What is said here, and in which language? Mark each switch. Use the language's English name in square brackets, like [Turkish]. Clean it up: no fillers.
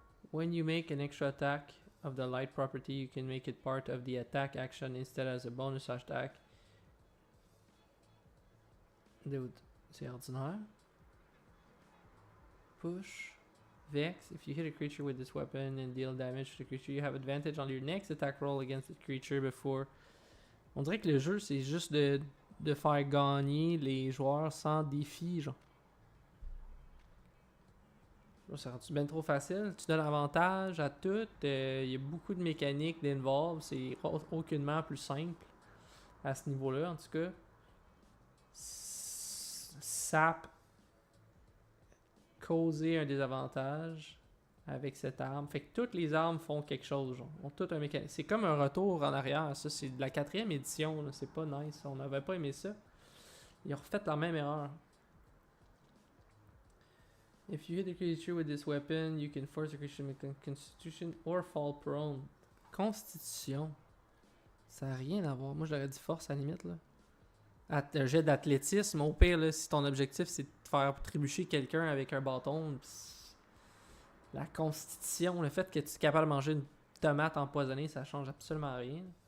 [English] When you make an extra attack of the light property, you can make it part of the attack action instead as a bonus attack. [French] Dude, c'est ordinaire. [English] Push. Vex. If you hit a creature with this weapon and deal damage to the creature, you have advantage on your next attack roll against the creature before. [French] On dirait que le jeu, c'est juste de faire gagner les joueurs sans défi, genre. C'est rendu bien trop facile. Tu donnes avantage à tout. Il y a beaucoup de mécaniques d'involve. C'est aucunement plus simple à ce niveau-là, en tout cas. Sap causer un désavantage avec cette arme. Fait que toutes les armes font quelque chose. Genre. Ont tout un mécanisme. C'est comme un retour en arrière. Ça, c'est de la 4e édition. Là. C'est pas nice. On n'avait pas aimé ça. Ils ont refait la même erreur. [English] If you hit a creature with this weapon, you can force the creature to make a constitution or fall prone. Constitution. [French] Ça n'a rien à voir. Moi, j'aurais dit force à la limite. Là. Un jet d'athlétisme. Au pire, là, si ton objectif, c'est de faire trébucher quelqu'un avec un bâton. La constitution, le fait que tu es capable de manger une tomate empoisonnée, ça change absolument rien.